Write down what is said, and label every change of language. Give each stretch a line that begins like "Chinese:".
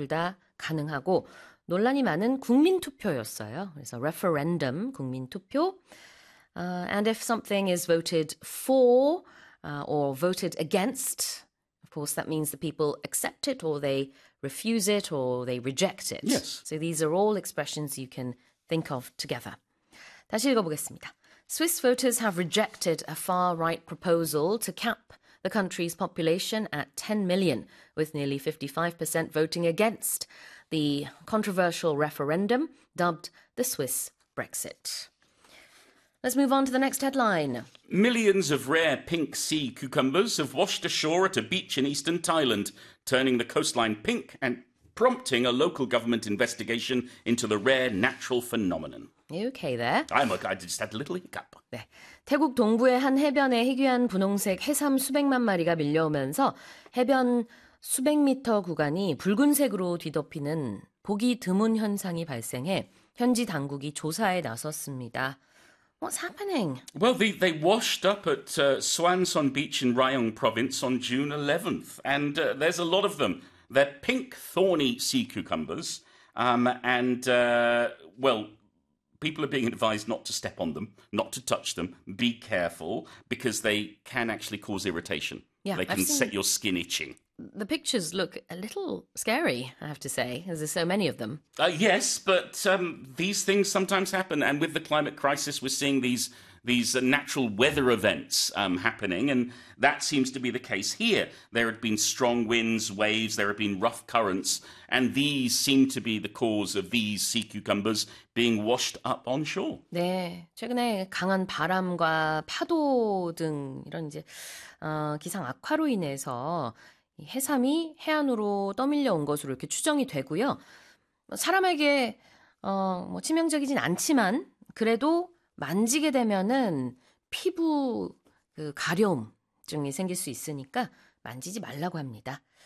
Korean: 둘다 가능하고, 논란이 많은 국민투표였어요. 그래서 referendum, 국민투표.
English: And if something is voted for, or voted against, of course, that means the people accept it or they refuse it or they reject it. So these are all expressions you can think of together.
Korean: 다시 읽어보겠습니다.
English: Swiss voters have rejected a far-right proposal to cap the country's population at 10 million, with nearly 55% voting against the controversial referendum dubbed the Swiss Brexit. Let's move on to the next headline. Millions of rare pink sea cucumbers have washed ashore at a beach in eastern Thailand, turning the coastline pink and prompting a local government investigation into the rare natural phenomenon. Okay, there. I just had a little hiccup.
Korean: 네. 태국 동부의 한 해변에 희귀한 분홍색 해삼 수백만 마리가 밀려오면서 해변 수백 미터 구간이 붉은색으로 뒤덮이는 보기 드문 현상이 발생해 현지 당국이 조사에 나섰습니다.
English: What's happening? Well, they washed up at Suansun Beach in Rayong Province on June 11th, and there's a lot of them. They're pink, thorny sea cucumbers, well, people are being advised not to step on them, not to touch them, be careful, because they can actually cause irritation. Yeah, They I've can set seen your skin itching. the pictures look a little scary, I have to say, as there's so many of them. Yes, but these things sometimes happen, and with the climate crisis, we're seeing these natural weather events happening, and that seems to be the case here. There have been strong winds, waves, there have been rough currents, and these seem to be the cause of these sea cucumbers being washed up onshore.
Korean: 네, 최근에 강한 바람과 파도 등 이런 이제 기상 악화로 인해서 이 해삼이 해안으로 떠밀려 온 것으로 이렇게 추정이 되고요. 사람에게 뭐 치명적이진 않지만 그래도 만지게 되면은 피부 그 가려움증이 생길 수 있으니까 만지지 말라고 합니다.